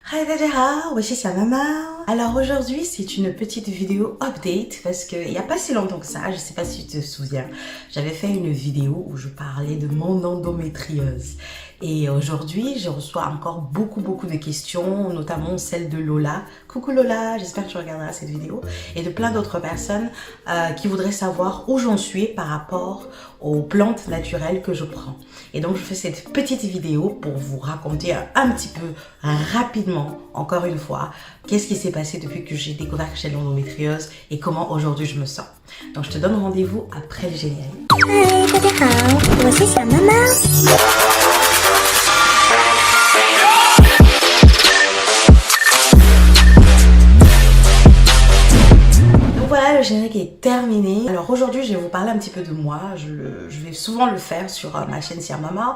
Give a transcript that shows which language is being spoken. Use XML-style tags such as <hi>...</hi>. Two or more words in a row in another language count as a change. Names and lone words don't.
<fr>Hi</fr> <zh>大家好，我是小妈妈。</zh> <fr>Alors aujourd'hui c'est une petite vidéo update parce que il n'y a pas si longtemps que ça, je sais pas si tu te souviens, j'avais fait une vidéo où je parlais de mon endométriose. Et aujourd'hui je reçois encore beaucoup de questions, notamment celle de Lola. Coucou Lola, j'espère que tu regarderas cette vidéo. Et de plein d'autres personnes qui voudraient savoir où j'en suis par rapport aux plantes naturelles que je prends. Et donc je fais cette petite vidéo pour vous raconter un petit peu rapidement, encore une fois, qu'est-ce qui s'est passé depuis que j'ai découvert que j'ai l'endométriose et comment aujourd'hui je me sens. Donc je te donne rendez-vous après le générique.</fr> <zh>Hi, 大家好，我是小妈妈。</zh> <fr>Voilà, le générique est terminé. Alors aujourd'hui, je vais vous parler un petit peu de moi. Je vais souvent le faire sur ma chaîne Sia Mama.</fr>